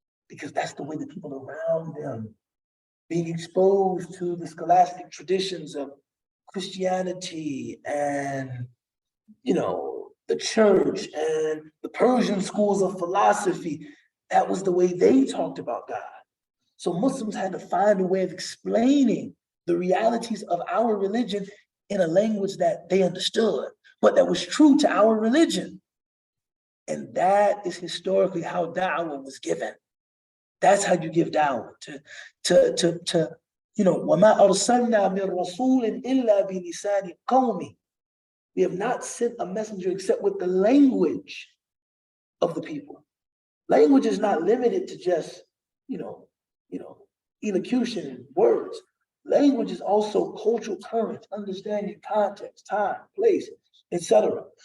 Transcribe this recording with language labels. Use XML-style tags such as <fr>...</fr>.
<en>Because that's the way the people around them, being exposed to the scholastic traditions of Christianity and, the church and the Persian schools of philosophy, that was the way they talked about God. So Muslims had to find a way of explaining the realities of our religion in a language that they understood, but that was true to our religion. And that is historically how da'wah was given. That's how you give da'wah to</en> <ar>وَمَا أَرْسَلْنَا مِن رَسُولٍ إِلَّا بِلِسَانِ قَوْمِ.</ar> <en>We have not sent a messenger except with the language of the people. Language is not limited to just, elocution and words. Language is also cultural currents, understanding context, time, place, etc.</en>